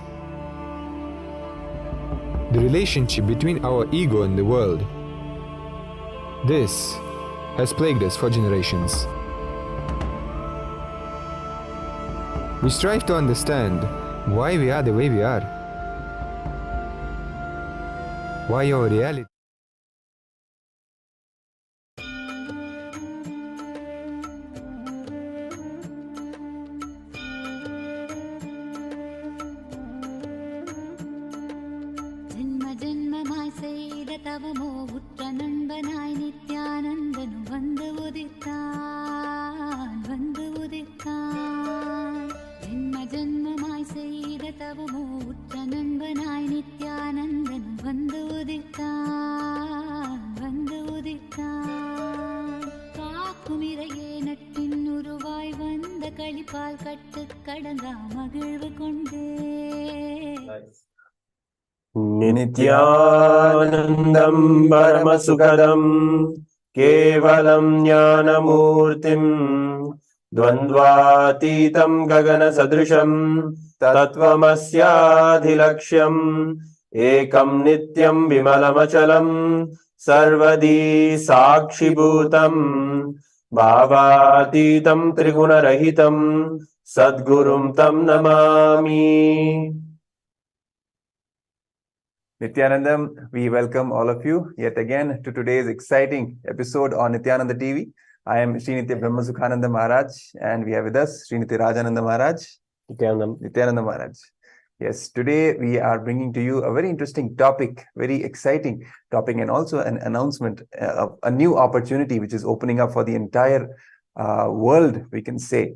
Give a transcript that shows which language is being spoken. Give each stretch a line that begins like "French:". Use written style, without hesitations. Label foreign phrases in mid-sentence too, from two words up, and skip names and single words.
English: The relationship between our ego and the world. This has plagued us for generations. We strive to understand why we are the way we are. Why our reality
Tamil: தவமோ உற்ற நண்பனாய் நித்யானந்தனு வந்து உதித்தான் ஜென்ம ஜென்மமாய் செய்த தவமோ உற்ற நண்பனாய் நித்யானந்தனு வந்து உதித்தான் காக்கும் இறையே நட்டின் உருவாய் வந்த களிப்பால் கட்டு கடங்கா மகிழ்வு கொண்டே
Sanskrit: नित्यानन्दं परमसुखदं केवलं ज्ञानमूर्तिं द्वन्द्वातीतं गगन सदृशं तत्त्वमस्यादिलक्ष्यम् एकं नित्यं विमलमचलं सर्वधी साक्षिभूतं भावातीतं त्रिगुणरहितं सद्गुरुं तं नमामि.
English: Nithyanandam, we welcome all of you yet again to today's exciting episode on Nithyananda TV. I am Srinitya Brahmasukhananda Maharaj, and we have with us Srinitya Rajananda Maharaj. Nithyananda Maharaj. Yes, today we are bringing to you a very interesting topic, very exciting topic, and also an announcement of a new opportunity which is opening up for the entire world, we can say.